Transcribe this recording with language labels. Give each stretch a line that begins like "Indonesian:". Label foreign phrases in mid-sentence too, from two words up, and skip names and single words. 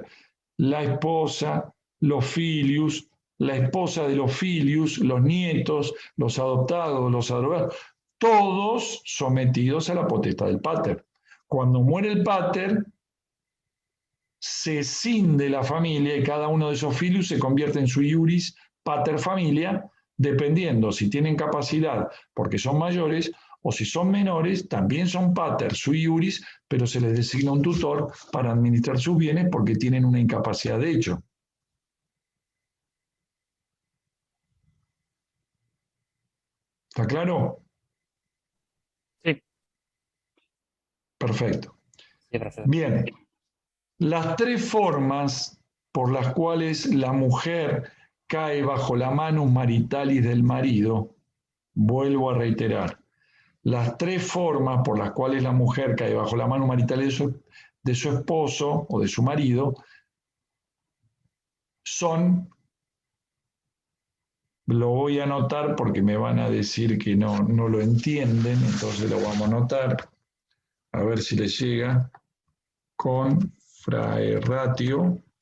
Spanish: La esposa, los filius, la esposa de los filius, los nietos, los adoptados, los adrogados, todos sometidos a la potestad del pater. Cuando muere el pater, se escinde la familia y cada uno de esos filius se convierte en
Latin: su iuris pater familia,
Spanish: dependiendo si tienen capacidad porque son mayores o si son menores, también son
Latin: pater sui iuris,
Spanish: pero se les designa un tutor para administrar sus bienes porque tienen una incapacidad de hecho. ¿Está claro? Sí. Perfecto. Sí, profesor. Bien. Las tres formas por las cuales la mujer cae bajo la
Latin: manus maritalis
Spanish: del marido, vuelvo a reiterar, las tres formas por las cuales la mujer cae bajo la
Latin: manus maritalis
Spanish: de su esposo o de su marido son, lo voy a anotar porque me van a decir que no lo entienden, entonces lo vamos a anotar, a ver si les llega, con fraerratio.